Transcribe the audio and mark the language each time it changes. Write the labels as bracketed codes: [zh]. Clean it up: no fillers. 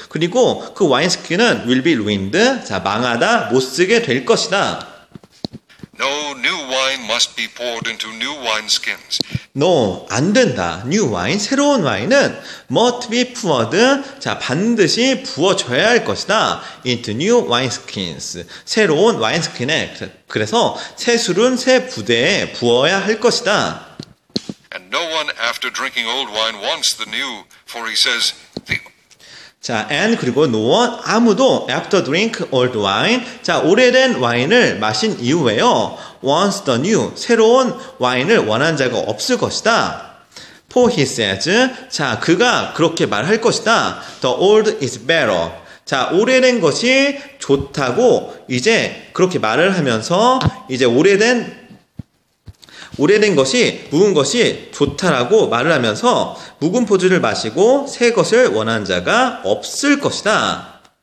[ko] 그리고 그 와인 스킨은 [en] will be ruined. [ko] 자, 망하다, 못 쓰게 될 것이다. [en] No new wine must be poured into new wine skins. [ko] No, 안 된다. [en] New wine, [ko] 새로운 와인은 [en] must be poured. [ko] 자, 반드시 부어줘야 할 것이다. [en] Into new wine skins. [ko] 새로운 와인 스킨에. 그래서 새 술은 새 부대에 부어야 할 것이다. [en] And no one after drinking old wine wants the new, for he says, the 자, and 그리고 no one, 아무도 after drink old wine. [ko] 자, 오래된 와인을 마신 이후에요, [en] wants the new, [ko] 새로운 와인을 원하는 자가 없을 것이다. [en] For he says, [ko] 자, 그가 그렇게 말할 것이다. [en] The old is better. [ko] 자, 오래된 것이 좋다고 이제 그렇게 말을 하면서 이제 오래된 것이, 묵은 것이 좋다라고 말을 하면서 묵은 포도주를 마시고 새 것을 원하는 자가 없을 것이다.